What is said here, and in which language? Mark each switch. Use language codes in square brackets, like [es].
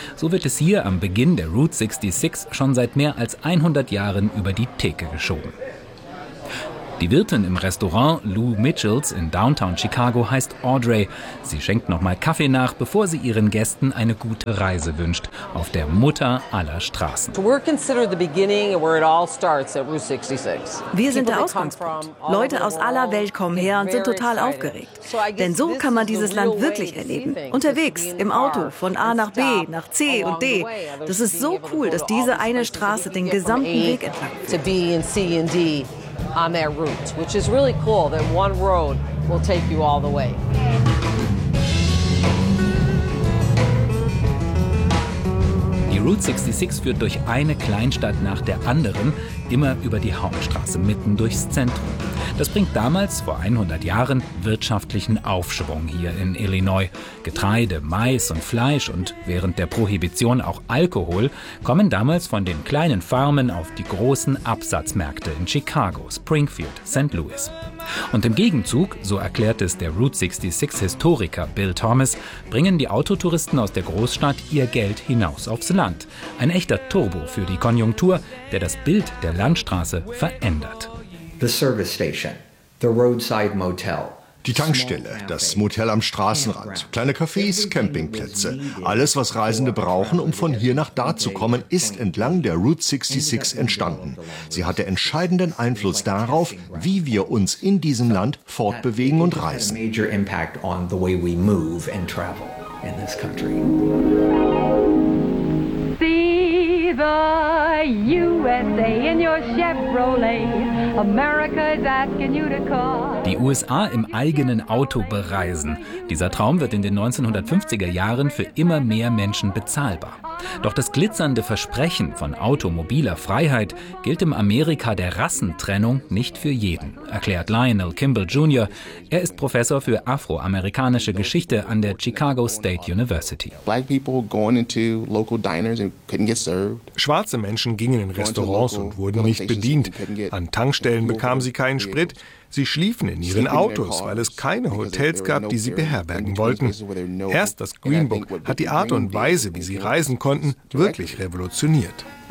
[de] So wird es hier am Beginn der Route 66 schon seit mehr als 100 Jahren über die Theke geschoben. Die Wirtin im Restaurant Lou Mitchells in Downtown Chicago heißt Audrey. Sie schenkt nochmal Kaffee nach, bevor sie ihren Gästen eine gute Reise wünscht, auf der Mutter aller Straßen. [en] We're considered the beginning and where it all starts at Route 66. [de] Wir sind der Ausgangspunkt. Leute aus aller Welt kommen her und sind total aufgeregt. Denn so kann man dieses Land wirklich erleben. Unterwegs, im Auto, von A nach B, nach C und D. Das ist so cool, dass diese eine Straße den gesamten Weg entlang führt. [en] On their routes, which is really cool that one road will take you all the way. [de] Die Route 66 führt durch eine Kleinstadt nach der anderen, immer über die Hauptstraße mitten durchs Zentrum. Das bringt damals, vor 100 Jahren, wirtschaftlichen Aufschwung hier in Illinois. Getreide, Mais und Fleisch und während der Prohibition auch Alkohol kommen damals von den kleinen Farmen auf die großen Absatzmärkte in Chicago, Springfield, St. Louis. Und im Gegenzug, so erklärt es der Route 66-Historiker Bill Thomas, bringen die Autotouristen aus der Großstadt ihr Geld hinaus aufs Land. Ein echter Turbo für die Konjunktur, der das Bild der Landstraße verändert. [en] The service station, the roadside motel. [de] Die Tankstelle, das Motel am Straßenrand, kleine Cafés, Campingplätze. Alles, was Reisende brauchen, um von hier nach da zu kommen, ist entlang der Route 66 entstanden. Sie hatte entscheidenden Einfluss darauf, wie wir uns in diesem Land fortbewegen und reisen. [en] Major impact on the way we move and travel in this country. The USA in your Chevrolet. America is asking you to call. [de] Die USA im eigenen Auto bereisen. Dieser Traum wird in den 1950er Jahren für immer mehr Menschen bezahlbar. Doch das glitzernde Versprechen von automobiler Freiheit gilt im Amerika der Rassentrennung nicht für jeden, erklärt Lionel Kimball Jr. Er ist Professor für afroamerikanische Geschichte an der Chicago State University. [en] Black people going into local diners and couldn't get served. [de] Schwarze Menschen gingen in Restaurants und wurden nicht bedient. An Tankstellen bekamen sie keinen Sprit. Sie schliefen in ihren Autos, weil es keine Hotels gab, die sie beherbergen wollten. Erst das Green Book hat die Art und Weise, wie sie reisen konnten, wirklich revolutioniert.